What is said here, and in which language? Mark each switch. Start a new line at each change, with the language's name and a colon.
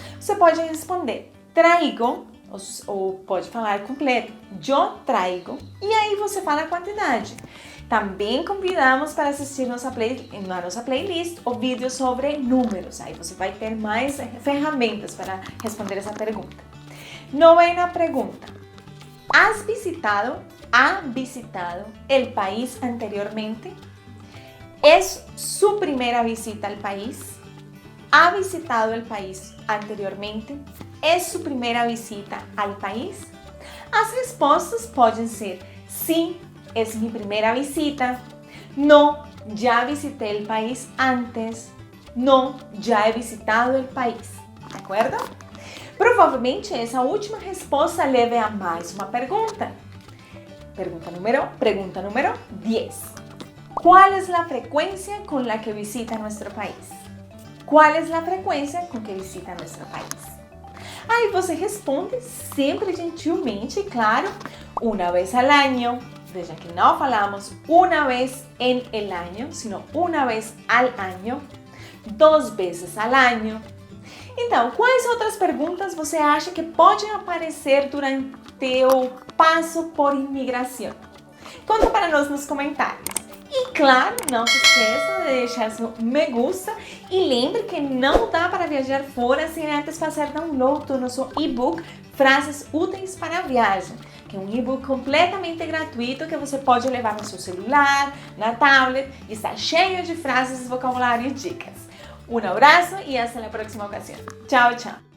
Portuguese: Você pode responder
Spanish: traigo,
Portuguese: ou pode falar completo, eu traigo, e aí você fala a quantidade. Também convidamos para assistir na nossa playlist o vídeo sobre números, aí você vai ter mais ferramentas para responder essa pergunta. Novena pergunta.
Spanish: ¿Ha visitado el país anteriormente? ¿Es su primera visita al país? ¿Ha visitado el país anteriormente? ¿Es su primera visita al país?
Portuguese: As respostas podem ser sim,
Spanish: es mi primera visita. No, ya visité el país antes. No, ya he visitado el país. ¿De acuerdo?
Portuguese: Provavelmente essa última resposta leve a mais uma pergunta. Pergunta número 10.
Spanish: ¿Cuál es la frecuencia con la que visita nuestro país? ¿Cuál es la frecuencia con que visita nuestro país?
Portuguese: Aí você responde sempre gentilmente, claro,
Spanish: una vez al año.
Portuguese: Veja que não falamos
Spanish: una vez en el año, sino una vez al año, 2 veces al año.
Portuguese: Então, quais outras perguntas você acha que podem aparecer durante o passo por imigração? Conta para nós nos comentários. E claro, não se esqueça de deixar seu
Spanish: me gusta
Portuguese: e lembre que não dá para viajar fora sem antes fazer download do nosso e-book Frases Úteis para a Viagem, que é um e-book completamente gratuito que você pode levar no seu celular, na tablet e está cheio de frases, vocabulário e dicas. Um abraço e até a próxima ocasião. Tchau, tchau!